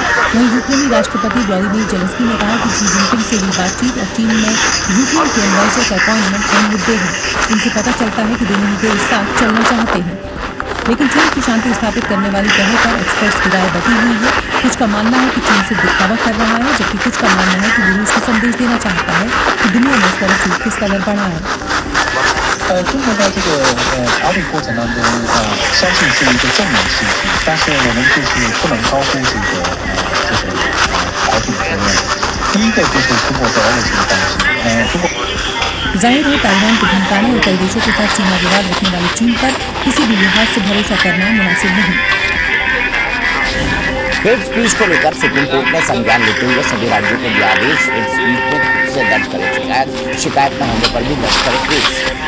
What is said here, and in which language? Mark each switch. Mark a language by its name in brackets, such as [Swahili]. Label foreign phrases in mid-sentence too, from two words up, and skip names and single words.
[Hindi] वहीं यूक्रेनी राष्ट्रपति व्लादिमीर ज़ेलेंस्की ने कहा कि शी जिनपिंग से हुई बातचीत और चीन में यूक्रेन के एम्बेसडर का अपॉइंटमेंट अहम मुद्दे हैं। इनसे पता चलता है कि दोनों ही देश साथ चलना चाहते हैं। लेकिन चीन की शांति स्थापित करने वाली पहल पर एक्सपर्ट्स की राय बटी हुई है। कुछ का मानना है कि चीन से दिखावा कर रहा है, जबकि कुछ का मानना है कि वो रूस को संदेश देना चाहता है कि दुनिया में इसका रसूख किस कदर बढ़ा है। [Chinese] 中国在这个调理过程当中相信是一个正面信息，但是我们就是不能高估这个调理方面。第一个就是中国在俄罗斯的关系，中国 [Hindi] जाहिर है ताइवान को धमकाने और कई देशों के साथ सीमा विवाद रखने वाली चीन पर किसी भी लिहाज से भरोसा करना मुनासिब नहीं। [English] hate speech [Hindi] को लेकर सुप्रीम कोर्ट ने संज्ञान लेते हुए सभी राज्यों को दिया आदेश। [English] hate speech [Hindi] में खुद से दर्ज करे शिकायत, शिकायत न होने पर भी दर्ज करे केस।